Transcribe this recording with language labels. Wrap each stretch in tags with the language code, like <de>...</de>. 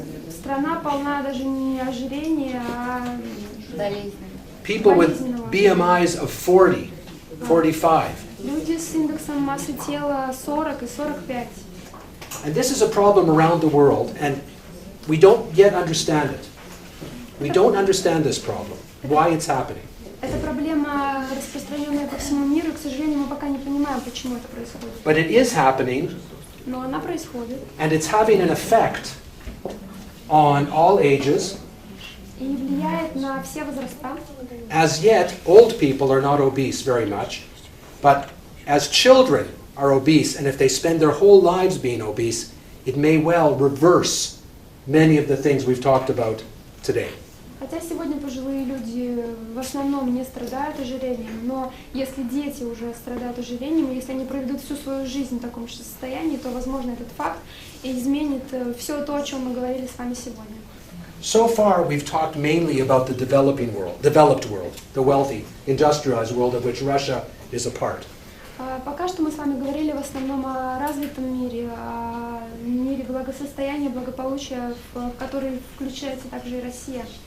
<ru>Страна полна даже не ожирения, а</ru> <en>People with BMIs of 40, 45.</en> <ru>люди с индексом массы тела 40 и 45.</ru> <en>And this is a problem around the world, and we don't yet understand it. We don't understand this problem, why it's happening.</en> <ru>Это проблема, распространенная по всему миру, и, к сожалению, мы пока не понимаем, почему это происходит.</ru> <en>But it is happening,</en> <ru>Но она происходит.</ru> <en>and it's having an effect on all ages.</en> <ru>И влияет на все возраста.</ru> <en>As yet, old people are not obese very much, but as children are obese, and if they spend their whole lives being obese, it may well reverse many of the things we've talked about today.</en> <ru>Хотя сегодня пожилые люди в основном не страдают ожирением, но если дети уже страдают ожирением, и если они проведут всю свою жизнь в таком же состоянии, то, возможно, этот факт изменит все то, о чем мы говорили с вами сегодня.</ru> <en>So far, we've talked mainly about the developed world, the wealthy, industrialized world of which Russia is a part.</en> <ru>Пока что мы с вами говорили в основном о развитом мире, о мире благосостояния, благополучия, в который включается также и Россия.</ru>